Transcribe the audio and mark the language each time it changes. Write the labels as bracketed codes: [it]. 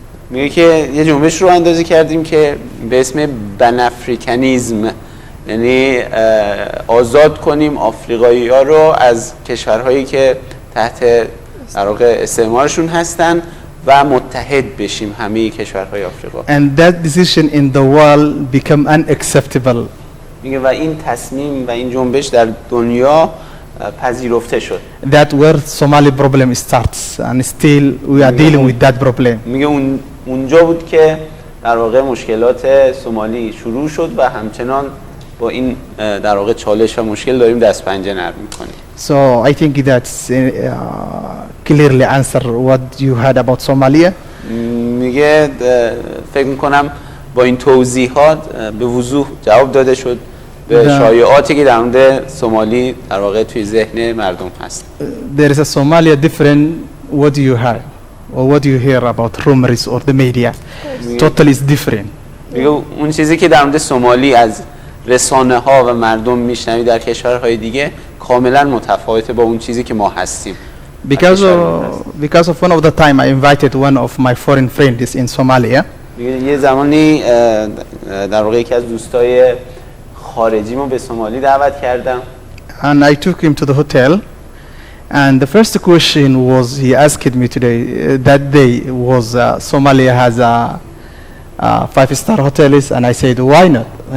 [fa] میگه که یه جنبش رو اندازی کردیم که به اسم بنافریکانیزم، یعنی آزاد کنیم آفریقایی‌ها رو از کشورهایی که تحت در واقع استعمارشون هستن و متحد بشیم همه کشورهای آفریقا. [en] And that decision in the world become unacceptable. [fa] میگه و این تصمیم و این جنبش در دنیا پذیرفته شد. [en] That where Somali problem starts and still we are dealing with that problem. [fa] میگه اونجا بود که در واقع مشکلات سومالی شروع شد و همچنان با این در واقع چالش و مشکل داریم دست پنجه نرم می‌کنیم. [en] So I think that's clearly answer what you had about Somalia. [fa] میگه فکر می‌کنم با این توضیحات به وضوح جواب داده شد به شایعاتی که در مورد سومالی در واقع توی ذهن مردم هست. [en] There is a Somalia different. What do you have or what do you hear about rumors or the media? Totally is different. [fa] میگه اون چیزی که در مورد سومالی از رسانه ها و مردم میشنوی در کشورهای دیگه کاملا متفاوته با اون چیزی که ما هستیم. [en] Because of one of the time I invited one of my foreign friends in Somalia. [fa] یه زمانی در واقع یکی از دوستای خارجیمو به سومالی دعوت کردم. [en] And I took him to the hotel. And the first question was he asked me today that day was Somalia has a 5-star hotels and I said why not?